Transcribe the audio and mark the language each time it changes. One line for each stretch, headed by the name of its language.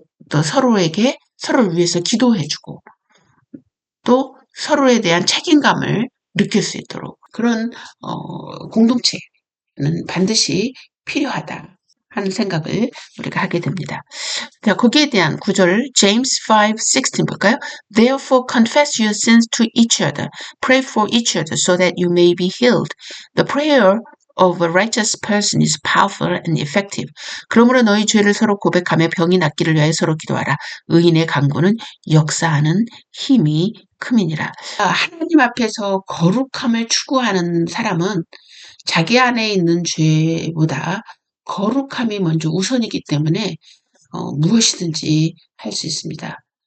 Korean: 또 서로를 위해서 기도해주고 또 서로에 대한 책임감을 느낄 수 있도록 그런 공동체는 반드시 필요하다. 하는 생각을 우리가 하게 됩니다. 자, 거기에 대한 구절 James 5:16 볼까요?
English: Therefore confess your sins to each other, pray for each other so that you may be healed. The prayer of a righteous person is powerful and effective.
Korean: 그러므로 너희 죄를 서로 고백하며 병이 낫기를 위하여 서로 기도하라. 의인의 간구는 역사하는 힘이 큼이니라. 하나님 앞에서 거룩함을 추구하는 사람은 자기 안에 있는 죄보다 거룩함이 먼저 우선이기 때문에 무엇이든지 할 수 있습니다.